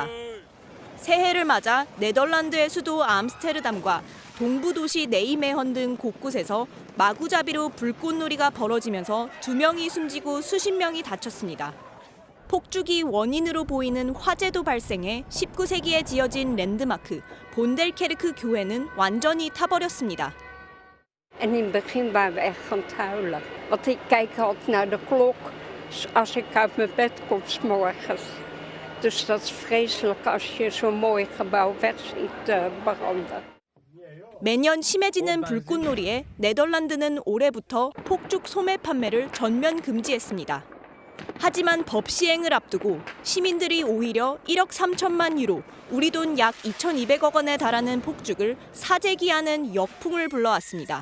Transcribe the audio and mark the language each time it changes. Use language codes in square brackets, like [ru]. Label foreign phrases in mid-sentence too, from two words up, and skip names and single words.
[ko] 새해를 맞아 네덜란드의 수도 암스테르담과 동부 도시 네이메헌 등 곳곳에서 마구잡이로 불꽃놀이가 벌어지면서 2명이 숨지고 수십 명이 다쳤습니다. 폭죽이 원인으로 보이는 화재도 발생해 19세기에 지어진 랜드마크 본델케르크 교회는 완전히 타버렸습니다. [nl] En in het begin waren we echt gaan huilen. Want ik kijk altijd naar de klok als ik uit mijn bed kom 's morgens. Dus dat is vreselijk als je zo'n mooi gebouw weg ziet branden. [ko] 매년 심해지는 불꽃놀이에 네덜란드는 올해부터 폭죽 소매 판매를 전면 금지했습니다. 하지만 법 시행을 앞두고 시민들이 오히려 1억 3천만 유로, 우리 돈 약 2,200억 원에 달하는 폭죽을 사재기하는 역풍을 불러왔습니다.